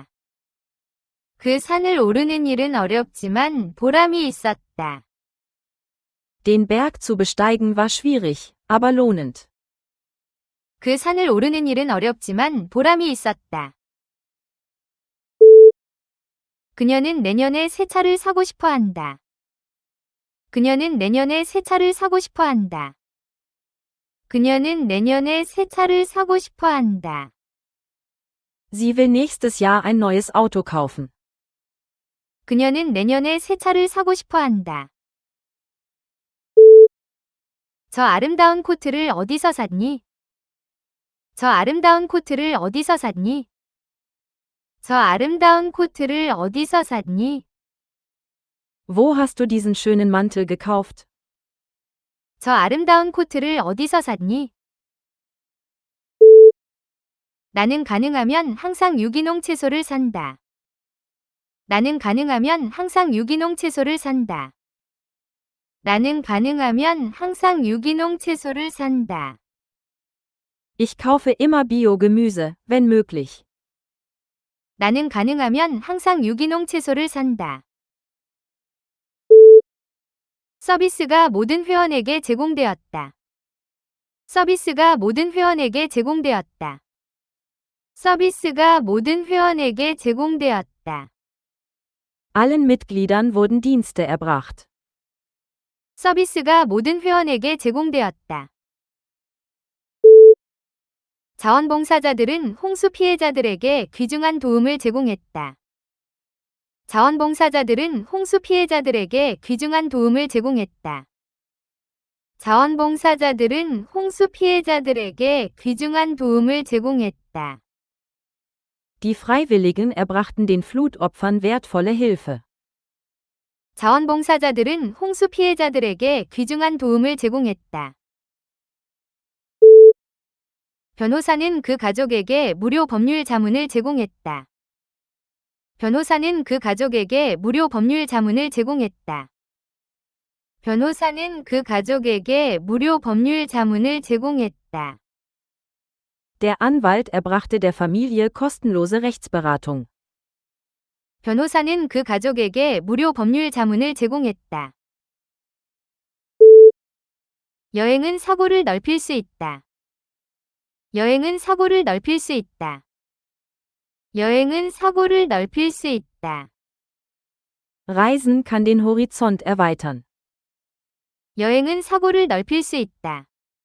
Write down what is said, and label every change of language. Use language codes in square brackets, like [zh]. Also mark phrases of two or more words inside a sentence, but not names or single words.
[ko] 그 산을 오르는 일은 어렵지만 보람이 있었다. [de] Den Berg zu besteigen war schwierig, aber lohnend. [ko] 그 산을 오르는 일은 어렵지만 보람이 있었다. 그녀는 내년에 새 차를 사고 싶어 한다. 그녀는 내년에 새 차를 사고 싶어 한다. 그녀는 내년에 새 차를 사고 싶어 한다. [de] Sie will nächstes Jahr ein neues Auto kaufen. [ko] 그녀는 내년에 새 차를 사고 싶어 한다. 저 아름다운 코트를 어디서 샀니? 저 아름다운 코트를 어디서 샀니? 저 아름다운 코트를 어디서 샀니? [de] Wo hast du diesen schönen Mantel gekauft? [ko] 저 아름다운 코트를 어디서 샀니? 나는 가능하면 항상 유기농 채소를 산다. 나는 가능하면 항상 유기농 채소를 산다. 나는 가능하면 항상 유기농 채소를 산다. [de] Ich kaufe immer Bio-Gemüse, wenn möglich. [ko] 나는 가능하면 항상 유기농 채소를 산다. 서비스가 모든 회원에게 제공되었다. 서비스가 모든 회원에게 제공되었다. 서비스가 모든 회원에게 제공되었다. [de] Allen Mitgliedern wurden Dienste erbracht. [ko] 서비스가 모든 회원에게 제공되었다. 자원봉사자들은 홍수 피해자들에게 귀중한 도움을 제공했다. 자원봉사자들은 홍수 피해자들에게 귀중한 도움을 제공했다. 자원봉사자들은 홍수 피해자들에게 귀중한 도움을 제공했다. [de] Die Freiwilligen erbrachten den Flutopfern wertvolle Hilfe. [ko] 자원봉사자들은 홍수 피해자들에게 귀중한 도움을 제공했다. 변호사는 그 가족에게 무료 법률 자문을 제공했다. 변호사는 그 가족에게 무료 법률 자문을 제공했다. 변호사는 그 가족에게 무료 법률 자문을 제공했다. [de] Der Anwalt erbrachte der Familie kostenlose Rechtsberatung. [ko] 변호사는 그 가족에게 무료 법률 자문을 제공했다. 여행은 사고를 넓힐 수 있다. 여행은 사고를 넓힐 수 있다. 여행은 사고를 넓힐 수 있다. [de] Reisen kann den Horizont erweitern. [ko] 여행은 사고를 넓힐 수 있다.